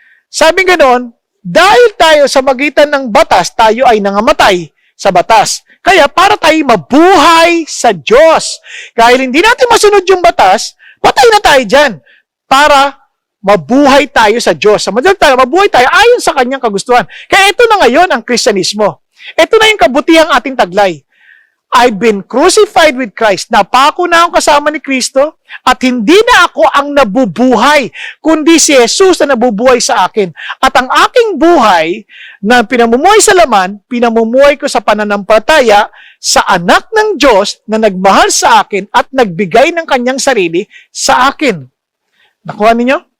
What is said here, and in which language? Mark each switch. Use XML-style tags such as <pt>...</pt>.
<tl>Sabi ganoon, dahil tayo sa magitan ng batas, tayo ay nangamatay sa batas. Kaya para tayo mabuhay sa Diyos. Dahil hindi natin masunod yung batas, patay na tayo dyan. Para mabuhay tayo sa Diyos. Sa madalang tayo, mabuhay tayo ayon sa kanyang kagustuhan. Kaya ito na ngayon ang Kristyanismo. Ito na yung kabutihang ating taglay.</tl> <en>I've been crucified with Christ.</en> <tl>Napako na ako kasama ni Kristo at hindi na ako ang nabubuhay, kundi si Jesus na nabubuhay sa akin. At ang aking buhay na pinamumuhay sa laman, pinamumuhay ko sa pananampalataya sa anak ng Diyos na nagmahal sa akin at nagbigay ng kanyang sarili sa akin. Nakuha ninyo?</tl>